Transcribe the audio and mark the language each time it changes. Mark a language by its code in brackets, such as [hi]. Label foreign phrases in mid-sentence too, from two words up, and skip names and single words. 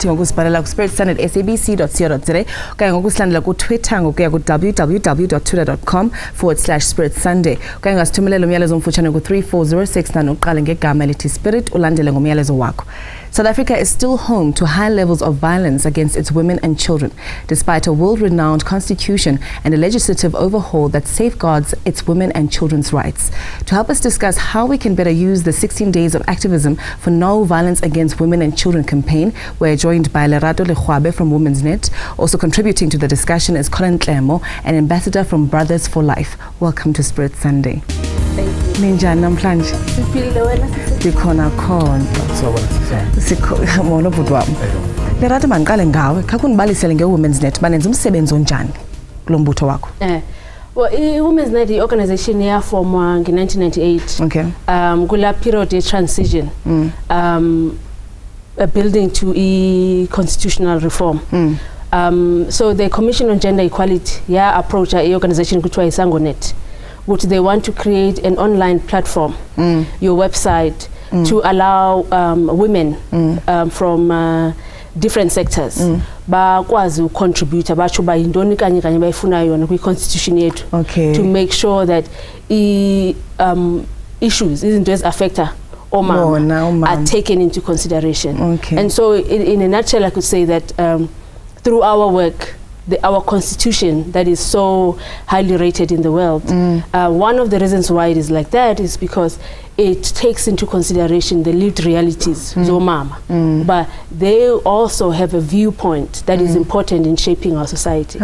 [xh] ngokusibhalela ku spiritsunday@sabc.co.za okanye ngokusilandela ku Twitter ngokuya ku www.twitter.com/Spirit Sunday okanye ngasithumelela umyalezo omfutshane ku 34069 uqale ngegama elithi Spirit ulandele ngomyalezo wakho. [en] South Africa is still home to high levels of violence against its women and children, despite a world-renowned constitution and a legislative overhaul that safeguards its women and children's rights. To help us discuss how we can better use the 16 days of activism for No Violence Against Women and Children campaign, we're joined by Lerato Lekgwabe from Women's Net. Also contributing to the discussion is Colin Tlemo, an ambassador from Brothers for Life. Welcome to Spirit Sunday. Thank you. [xh] Ninjani namhlanje? Siphilile wena Ndikhona khona. Molo bhuti wami. Lerato mandiqale ngawe. Kha kunibalisele ngeWomen's Net banenza umsebenzi onjani kulo mbutho wakho? Well, i-Women's Net i-organization yaformwa nge-1998. Okay. Kula period ye-transition. [en] Building to constitutional reform. So the Commission on Gender Equality approach [xh] i-organization kuthiwa iSangonet, [en] which they want to create an online platform, your website, to allow women from different sectors [xh] bakwazi ucontribute batsho bayindoni kanye kanye bayifunayo yona kwi-constitution yethu, [en] to make sure that issues [xh] izinto ezi-affecta omama [en] are taken into consideration. And so in a nutshell, I could say that through our work, our constitution that is so highly rated in the world, one of the reasons why it is like that is because it takes into consideration the lived realities of mama, but they also have a viewpoint that is important in shaping our society.